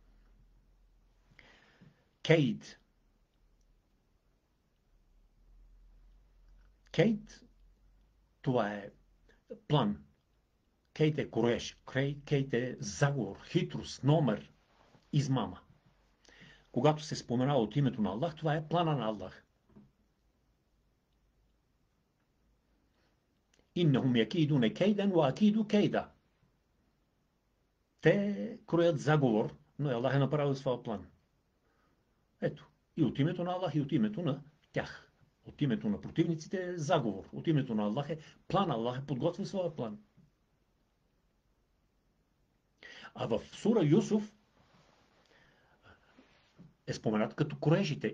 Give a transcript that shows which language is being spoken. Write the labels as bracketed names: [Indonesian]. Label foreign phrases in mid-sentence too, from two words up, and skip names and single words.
[Bulgarian] Кейд. Кейд, това е план. Кейт е кореж. Кейт е заговор, хитрост, номер, измама. Когато се споменава от името на Аллах, това е плана на Аллах. [Arabic] إنهم يكيدون كيدا وأكيد كيدا. [Bulgarian] Те кроят заговор, но Аллах е направил своя план. Ето, и от името на Аллах, и от името на тях. От името на противниците е заговор. От името на Аллах е план. Аллах е подготвил своя план. А в сура Юсуф е споменат като кроежите.